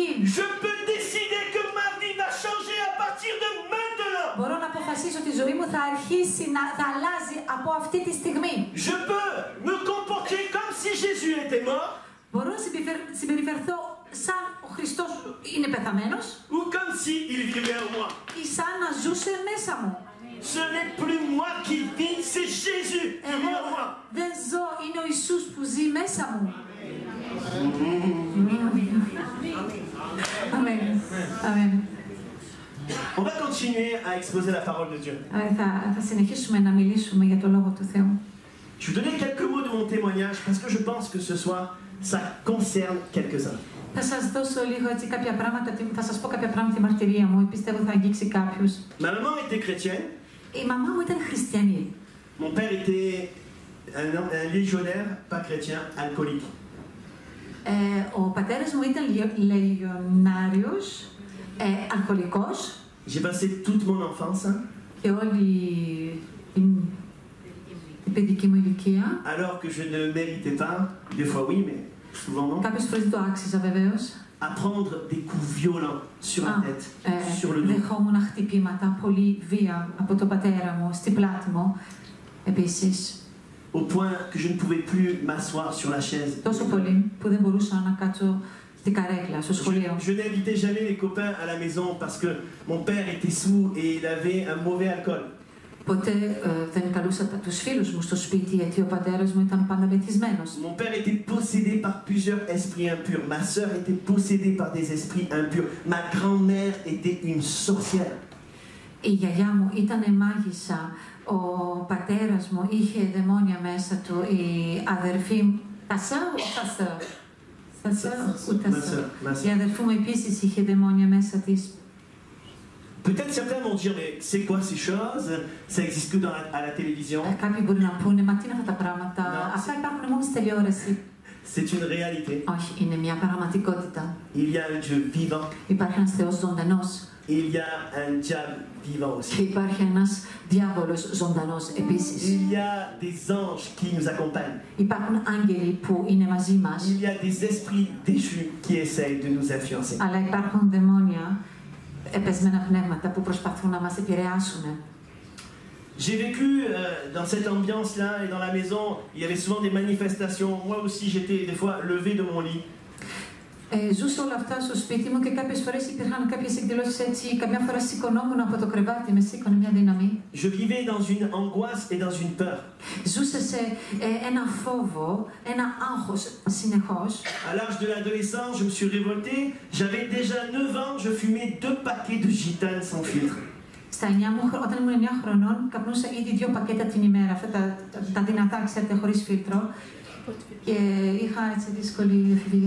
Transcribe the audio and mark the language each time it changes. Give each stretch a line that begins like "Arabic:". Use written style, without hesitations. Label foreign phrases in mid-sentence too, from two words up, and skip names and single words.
French: Je peux décider que ma vie va changer à partir de maintenant.
Greek: Μπορώ να αποφασίσω ότι η ζωή μου θα αρχίσει θα αλλάζει από αυτή τη στιγμή.
French: Je peux me comporter comme si Jésus était mort
Greek: Μπορώ να συμπεριφερθώ σαν ο Χριστός είναι πεθαμένος
French: ou comme si il vivait en moi.
Greek: ή σαν να ζούσε μέσα μου.
French: Ce n'est plus moi qui vis, c'est Jésus qui vit en moi.
Greek: Δεν ζω, είναι ο Ιησούς που ζει μέσα μου. Αμέν. Αμέν.
French: On va continuer à exposer la parole de Dieu.
Greek: Θα συνεχίσουμε να μιλήσουμε για το Λόγο του Θεού.
French: Je vais vous donner quelques mots de mon témoignage parce que je pense que ce soir, ça concerne quelques-uns.
Greek: Θα σας δώσω λίγο έτσι κάποια πράγματα, θα σας πω κάποια πράγματα τη μαρτυρία μου, πιστεύω θα αγγίξει κάποιους.
French: Ma maman était chrétienne.
Greek: Η μαμά μου ήταν χριστιανή.
French: Mon père était un légionnaire, pas chrétien, alcoolique.
Greek: Ο πατέρας μου ήταν λεγιονάριος, αλκοολικός.
French: J'ai passé toute mon enfance.
Greek: Και όλη την παιδική μου ηλικία.
French: Alors que je ne méritais pas, des fois oui, mais souvent non.
Greek: Κάποιες φορές δεν το άξιζα βεβαίως.
French: À prendre des coups violents sur la tête, sur le dos.
Greek: Δεχόμουν χτυπήματα, πολύ βία από τον πατέρα μου, στην πλάτη μου. Επίσης.
French: Au point que je ne pouvais plus m'asseoir sur la chaise.
Greek: Τόσο πολύ που δεν μπορούσα να κάτσω στην καρέκλα, στο σχολείο.
French: Je n'invitais jamais les copains à la maison parce que mon père était sous et il avait un mauvais alcool.
Greek: Ποτέ δεν καλούσα τους φίλους μου στο σπίτι γιατί ο πατέρας μου ήταν πάντα μεθυσμένος.
French: Mon père était possédé par plusieurs esprits impurs. Ma sœur était possédée par des esprits impurs. Ma grand-mère était une sorcière.
Greek: Η γιαγιά μου ήταν μάγισσα. Ο πατέρας μου είχε δαιμόνια μέσα του. Η αδερφή μου... Η αδερφή μου επίσης είχε δαιμόνια μέσα της.
French: Peut-être certains vont dire, mais c'est quoi ces choses? Ça existe que à la télévision.
Greek: Κάποιοι μπορεί να πούνε, μα τι είναι αυτά τα πράγματα? Αυτά υπάρχουν μόνο στη τηλεόραση.
French: C'est une réalité.
Greek: Όχι, είναι μια πραγματικότητα.
French: Il y a un Dieu vivant.
Greek: Υπάρχει ένας Θεός ζωντανός.
French: Il y a un diable vivant aussi.
Greek: Και υπάρχει ένας διάβολος ζωντανός επίσης.
French: Il y a des anges qui nous accompagnent.
Greek: Υπάρχουν άγγελοι που είναι μαζί μας.
French: Il y a des esprits déchus qui essayent de nous influencer.
Greek: Αλλά υπάρχουν δαιμόνια, επεσμένα πνεύματα που προσπαθούν να μας επηρεάσουν.
French: J'ai vécu dans cette ambiance-là et dans la maison, il y avait souvent des manifestations. Moi aussi, j'étais des fois levé de mon lit.
Greek: Ζούσα όλα αυτά στο σπίτι μου και κάποιες φορές υπήρχαν κάποιες εκδηλώσεις έτσι. Καμιά φορά σηκωνόμουν από το κρεβάτι, με σήκωνε μια δύναμη.
French: Je vivais dans une angoisse et dans une peur.
Greek: Ζούσα σε ένα φόβο, ένα άγχος συνεχώς.
French: À l'âge de l'adolescence, je me suis révolté. J'avais déjà 9 ans, je fumais 2 paquets de gitane sans filtre.
Greek: Όταν ήμουν 9 χρονών, καπνούσα ήδη 2 πακέτα την ημέρα, αυτά τα δυνατά, ξέρετε, χωρίς φίλτρο. Και είχα έτσι δύσκολη εφηβεία.